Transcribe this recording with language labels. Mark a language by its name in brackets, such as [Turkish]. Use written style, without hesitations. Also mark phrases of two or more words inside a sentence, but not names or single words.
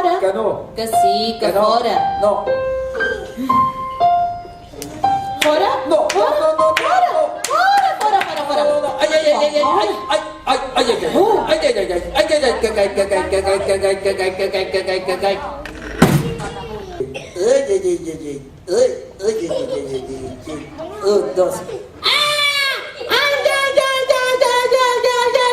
[Catalan] que no. Que sí, que no. fora. No. Fora? No, no, Fora? no, no, Fora? no. Fora, fora, fora, fora. No, no, ai, ai, ai, ai, ai, ai, ai, ai, ai, ai, ai, ai, ai, que cai, que cai, que cai, que cai, que cai, que cai, que cai, que cai. Ai, ai, ai, ai, ai, ai, ai, ai, ai, ai, ai. Un, dos. Ai, ai, ai, ai, ai, ai, ai, ai.